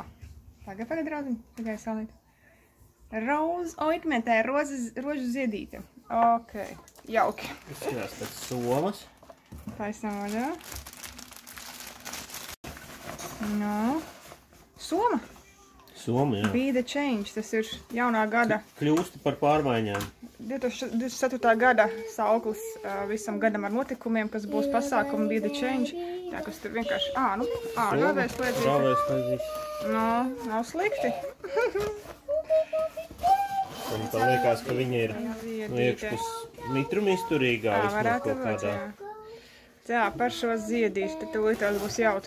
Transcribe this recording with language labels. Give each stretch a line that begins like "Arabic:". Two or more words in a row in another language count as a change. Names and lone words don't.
Latvian: Tagad draudziņ. Tikai salīt. Roze ointmentē, rožu ziedīte. Ok. Jauki. Izskatās pēc somas. Taisam vaļā. Nu. Soma. Soma, jā.
English: Be the change.
Latvian: Tas ir jaunā gada. Kļūsti par pārmaiņām. 2024. gada sauklis visam gadam ar notikumiem, kas būs pasākumi
English: Be the change.
Latvian: Tā, kas tur vienkārši... Rāvēs slēdzīte. Rāvēs slēdzīte. No, nav slikti. Man tā liekas, ka viņa ir iekšpus mitrumizturīgā vismaz kaut kādā. Tā, par šo ziedīšu, tad tūlītās būs jautri.